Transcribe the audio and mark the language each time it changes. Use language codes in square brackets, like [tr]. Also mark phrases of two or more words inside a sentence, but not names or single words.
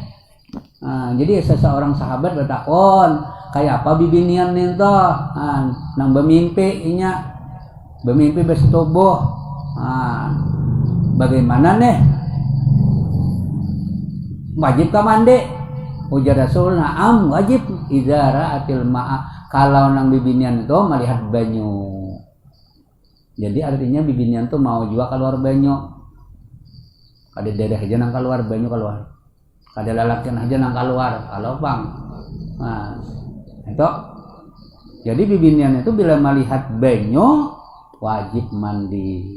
[bjn] Nah, jadi seseorang sahabat bertakon, kayak apa bibinian nih toh? Nang bermimpi bersetubuh. Bagaimana nih? Wajib ka mandi? Ujar Rasul, [ar] "نعم، واجب إذا رأت الماء." [bjn] Kalau nang bibinian itu melihat banyu. Jadi artinya bibinian tuh mau juga keluar banyu. Kada dadah aja nang keluar banyu keluar. Kada lalakian aja nang keluar, kalau bang. Nah, itu. Jadi bibinian itu bila melihat banyu wajib mandi.